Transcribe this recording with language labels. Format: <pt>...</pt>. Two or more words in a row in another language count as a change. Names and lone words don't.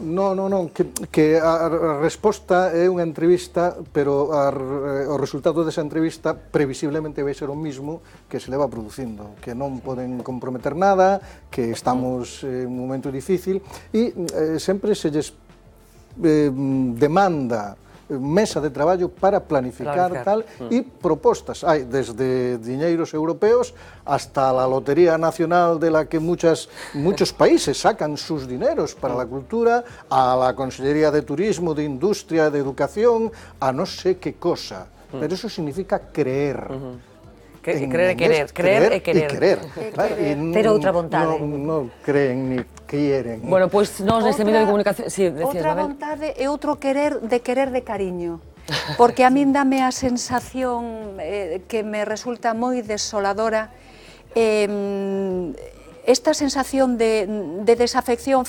<gl>Non, que a resposta é unha entrevista, pero o resultado desa entrevista previsiblemente vai ser o mismo que se leva producindo, que non poden comprometer nada, que estamos en un momento difícil, e sempre se lles demanda mesa de traballo para planificar tal e propostas. Hai desde diñeiros europeos</gl> <es>hasta la Lotería Nacional de la que muchos países sacan sus dineros para la cultura, a la Consellería de Turismo, de Industria, de Educación, a no sé qué cosa. Pero eso significa creer.</es> <gl>Creer e querer. Ter outra vontade.</gl> <es>Non creen ni quieren.</es> <gl>Bueno, pois nós neste medio de comunicación...</gl> <es>Sí, decías,</es> <gl>outra vontade e outro querer de cariño. Porque a min dame a sensación que me resulta moi desoladora esta sensación de desafección.</gl>